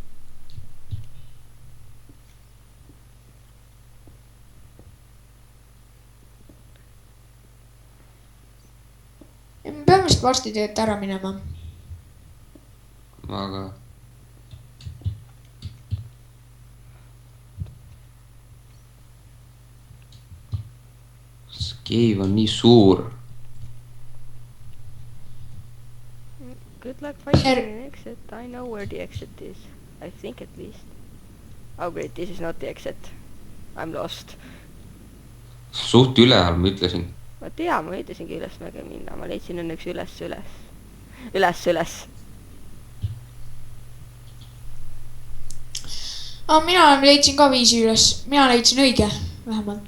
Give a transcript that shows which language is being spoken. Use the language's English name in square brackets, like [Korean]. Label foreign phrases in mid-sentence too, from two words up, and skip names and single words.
[Estonian] Me peame vist varsti töölt ära minema. Aga Cave on nii suur. [English] Good luck finding an exit. I know where the exit is. I think at least. Oh great, this is not the exit. I'm lost. [Estonian] Suht üleval, ma ütlesin. Ma tean, ma ütlesingi ülesmäge minna. Ma leidsin õnneks üles. Mina leidsin ka viisi üles. Mina leidsin õige, vähemalt.